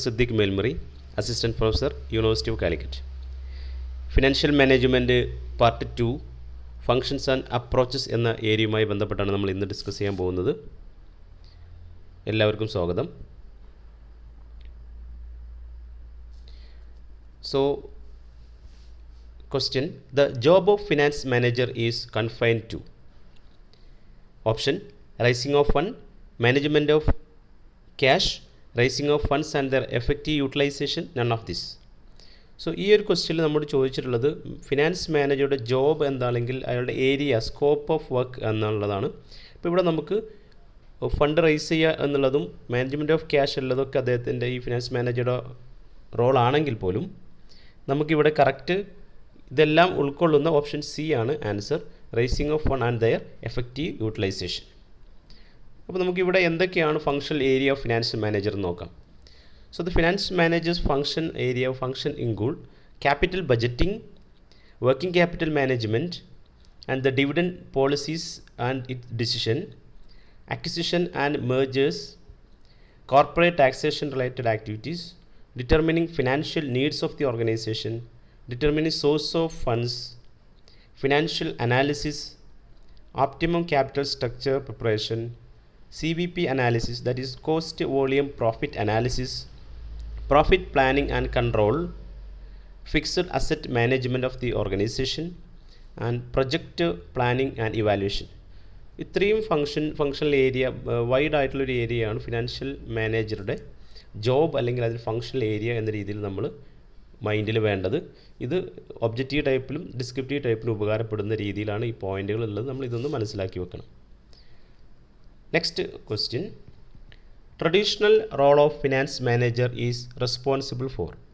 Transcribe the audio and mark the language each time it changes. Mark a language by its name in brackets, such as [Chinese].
[English] Siddiq Melmuri, Assistant Professor, University of Calicut. [Malayalam] Financial management part 2 functions and approaches എന്ന ഏരിയയുമായി ബന്ധപ്പെട്ടാണ് നമ്മൾ ഇന്ന് discuss ചെയ്യാൻ പോകുന്നത്. എല്ലാവർക്കും സ്വാഗതം. [English] So question: the job of finance manager is confined to option raising of fund, management of cash, raising of funds and their effective utilization, none of this. [Malayalam] So ഈ ഒരു ക്വസ്റ്റ്യനിൽ നമ്മോട് ചോദിച്ചിട്ടുള്ളത് ഫിനാൻസ് മാനേജറുടെ ജോബ് എന്താണെങ്കിൽ അയാളുടെ ഏരിയ, സ്കോപ്പ് ഓഫ് വർക്ക് എന്നുള്ളതാണ്. ഇപ്പോൾ ഇവിടെ നമുക്ക് ഫണ്ട് റൈസ് ചെയ്യുക എന്നുള്ളതും മാനേജ്മെൻറ്റ് ഓഫ് ക്യാഷ് ഉള്ളതൊക്കെ അദ്ദേഹത്തിൻ്റെ ഈ ഫിനാൻസ് മാനേജറുടെ റോളാണെങ്കിൽ പോലും നമുക്കിവിടെ കറക്റ്റ് ഇതെല്ലാം ഉൾക്കൊള്ളുന്ന ഓപ്ഷൻ സി ആണ് answer, rising of fund and their effective utilisation. അപ്പോൾ നമുക്കിവിടെ എന്തൊക്കെയാണ് functional area of finance manager എന്ന് നോക്കാം. [English] So the finance manager's function include capital budgeting, working capital management, and the dividend policies and its decision, acquisition and mergers, corporate taxation related activities, determining financial needs of the organization, determining source of funds, financial analysis, optimum capital structure preparation, CVP analysis, that is cost volume profit analysis, profit planning and control, fixed asset management of the organization, and project planning and evaluation. [Malayalam] ഇത്രയും functional area, wide ആയിട്ടുള്ളൊരു ഏരിയയാണ് financial മാനേജറുടെ job അല്ലെങ്കിൽ അതിൽ functional area എന്ന രീതിയിൽ നമ്മൾ മൈൻഡിൽ വേണ്ടത്. ഇത് ഒബ്ജക്റ്റീവ് ടൈപ്പിലും ഡിസ്ക്രിപ്റ്റീവ് ടൈപ്പിലും ഉപകാരപ്പെടുന്ന രീതിയിലാണ് ഈ പോയിന്റുകൾ ഉള്ളത്. നമ്മൾ ഇതൊന്ന് മനസ്സിലാക്കി വെക്കണം. Next question: [English] Traditional role of finance manager is responsible for.